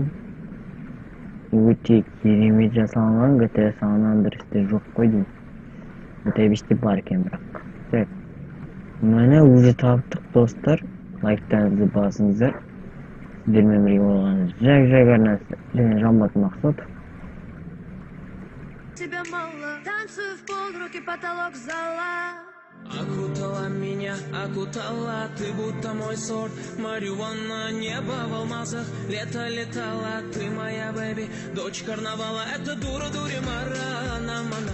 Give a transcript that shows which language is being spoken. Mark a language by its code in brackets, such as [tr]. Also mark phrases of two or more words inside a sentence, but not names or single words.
[kk] Өте керемет жасалған, GTA San Andreas'те жоқ қой деймін. GTA 5'те бар екен бірақ. Так. Міне уже таптық, достар. Лайктарыңызды басыңдар. Сіздермен бірге болған Жак арнасы және Жамбулат Мақсотов. [ru] Тебя мало, танцую в пол, руки потолок зала. Окутала меня, окутала, ты будто мой сорт марихуана, небо в алмазах, лето летала, ты моя бэби, дочь карнавала, это дура дури марана, мана.